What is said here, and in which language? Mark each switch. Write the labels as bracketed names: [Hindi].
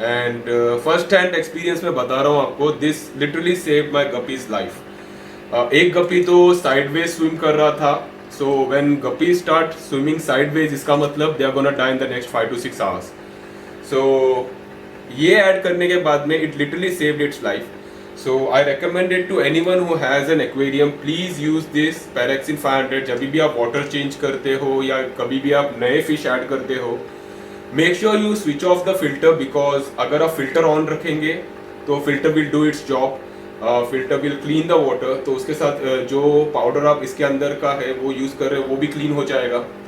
[English] and first hand experience [Hindi] में बता रहा हूँ आपको, [English] This literally saved my guppy's life. [Hindi] एक गपी तो साइडवेज स्विम कर रहा था, [English] so when guppy start swimming sideways, [Hindi] इसका मतलब [English] They are gonna die in the next 5 to 6 hours। So [Hindi] ये ऐड करने के बाद में [English] It literally saved its life. So I recommend it to anyone who has an aquarium. Please use this Paraxin 500 [Hindi] जब भी आप वाटर चेंज करते हो या कभी भी आप नए फिश ऐड करते हो। [English] make sure you switch off the filter, because [Hindi] अगर आप फिल्टर ऑन रखेंगे तो [English] Filter will do its job, filter will clean the water. [Hindi] तो उसके साथ जो पाउडर आप इसके अंदर का है वो यूज़ कर रहे हो वो भी क्लीन हो जाएगा।